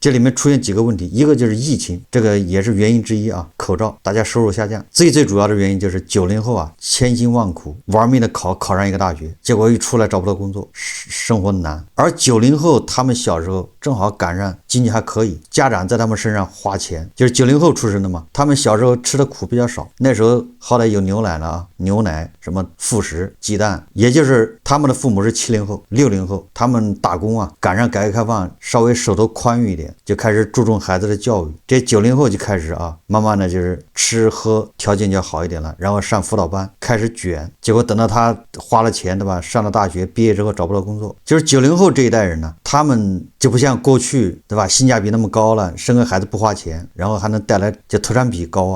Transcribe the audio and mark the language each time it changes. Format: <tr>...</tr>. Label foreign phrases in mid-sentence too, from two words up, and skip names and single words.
<zh>這裡面出現幾個問題，一個就是疫情，這個也是原因之一啊。口罩，大家收入下降，最主要的原因就是90後啊千辛萬苦玩命的考上一個大學，結果一出來找不到工作，生活難。而90後他們小時候正好趕上經濟還可以，家長在他們身上花錢，就是90後出生的嘛，他們小時候吃的苦比較少，那時候好歹有牛奶了啊，牛奶什麼副食雞蛋，也就是他們的父母是70 後60 後，他們打工啊趕上改革開放，稍微手頭寬裕一點，就開始注重孩子的教育。這90後就開始啊慢慢的就是吃喝條件就好一點了，然後上輔導班開始卷，結果等到他花了錢，對吧？上了大學畢業之後找不到工作，就是90後這一代人呢，他們就不像過去，對吧？性價比那麼高了，生個孩子不花錢，然後還能帶來就投產比高啊。</zh>